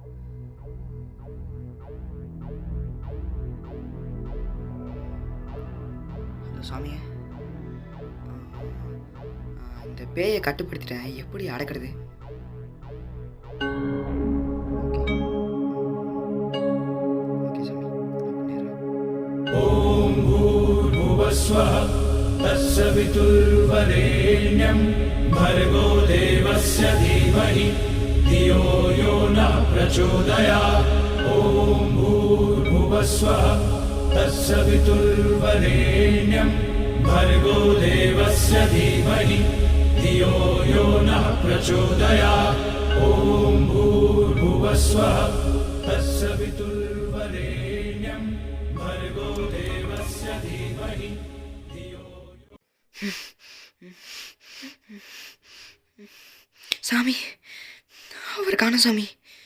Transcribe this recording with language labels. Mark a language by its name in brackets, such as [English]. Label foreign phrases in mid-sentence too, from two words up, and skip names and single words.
[Tamil] ஹலோ சாமியே, இந்த பேயை கட்டுப்படுத்திட்டேன், எப்படி அடக்கிறது? ஓகே சாமி, நான் பண்ணிடுறேன். [Sanskrit] ॐ भूर्भुवस्वः तत्सवितुर्वरेण्यं भर्गो देवस्य धीमहि धियो यो नः प्रचोदयात्. ॐ भूर्भुवस्वः तत्सवितुर्वरेण्यं भर्गो देवस्य धीमहि धियो यो नः प्रचोदयात्. ॐ भूर्भुवस्वः तत्सवितुर्वरेण्यं भर्गो देवस्य धीमहि धियो. [Tamil] சாமி, அவர் காணோம் சாமி.